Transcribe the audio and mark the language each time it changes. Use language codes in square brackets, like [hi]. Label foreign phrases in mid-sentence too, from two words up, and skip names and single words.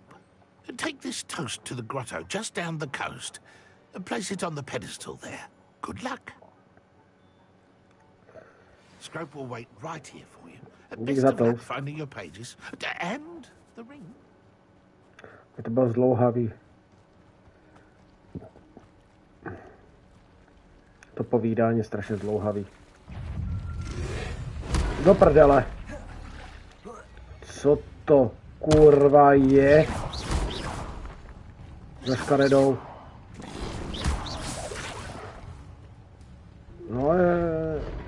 [en] Take this toast to the grotto just down the coast. Place it on the pedestal there. Good luck. Scrope will wait right here for you. Best of luck finding your pages. And the ring. [cs] To bylo zdlouhavý. To povídání je strašně zdlouhavý. Do prdele. Co to kurva je? Za škaredou. No je.